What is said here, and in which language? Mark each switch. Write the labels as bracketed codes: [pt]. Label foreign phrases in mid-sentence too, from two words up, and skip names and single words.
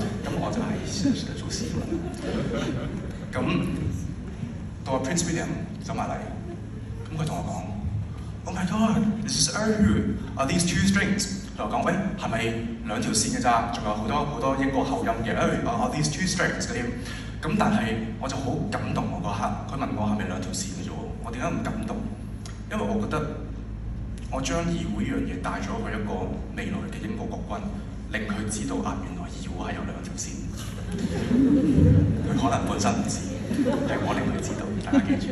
[yue] 咁我就係是的做事。咁到 Prince William 走埋嚟，咁佢同我講 ： [en] Oh my God，this is Are these 2 strings？ [yue] 佢話講喂，係咪2條線嘅咋？仲有好多英國口音嘅 ， [en] Are these 2 strings [yue] 嗰啲。咁但係我就好感動我嗰刻，佢問我係咪2條線嘅啫喎，我點解唔感動？因為我覺得我將義烏呢樣嘢帶咗去一個未來嘅英國國軍，令佢知道啊，原來義烏係有2條線。佢可能本身唔知，係我令佢知道，大家記住。